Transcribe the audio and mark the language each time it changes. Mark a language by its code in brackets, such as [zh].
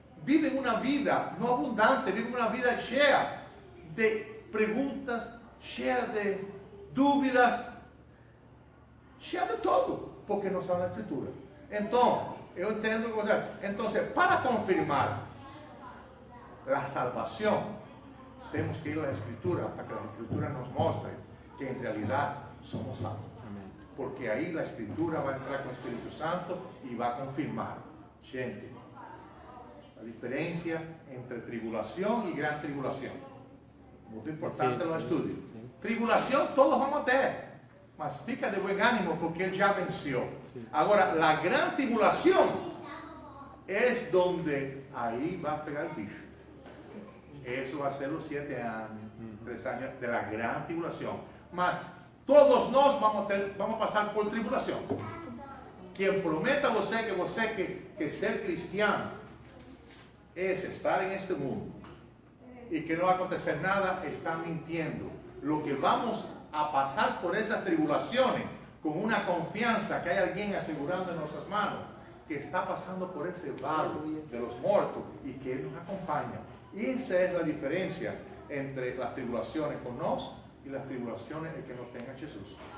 [es] Viven una vida no abundante, viven una vida llena de preguntas, llena de dudas, [pt] cheia de todo, porque não está na Escritura. Então, eu entendo. Então, para confirmar a salvação, temos que ir à Escritura, para que a Escritura nos mostre que em realidade somos salvos. Porque aí a Escritura vai entrar com o Espírito Santo e vai confirmar. Gente, a diferença entre tribulação e grande tribulação. Muito importante no estudo. Tribulação todos vamos ter, mas fica de bom ânimo porque ele já venceu. Agora, a grande tribulação é onde aí vai pegar o bicho. Isso vai ser os 7 anos, 3 anos da grande tribulação. Mas todos nós vamos passar por tribulação. Quem promete a você que ser cristiano é estar em este mundo e que não vai acontecer nada, está mintiendo. [es] Lo que vamos a pasar por esas tribulaciones con una confianza que hay alguien asegurando en nuestras manos que está pasando por ese valle de los muertos y que Él nos acompaña. Esa es la diferencia entre las tribulaciones con nos y las tribulaciones el que no tenga Jesús.